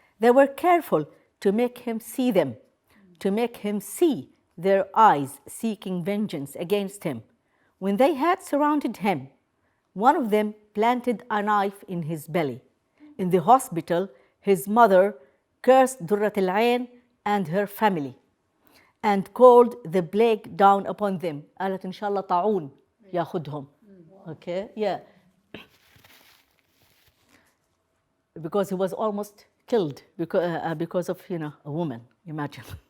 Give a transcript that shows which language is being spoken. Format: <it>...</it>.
<en>They were careful to make him see them, to make him see their eyes seeking vengeance against him. When they had surrounded him, one of them planted a knife in his belly. In the hospital, his mother cursed Durrat al-Ain and her family and called the plague down upon them.</en> <ar>قالت إن شاء الله طاعون ياخذهم.</ar> <en>Okay, yeah. Because he was almost killed because of, a woman, imagine.</en>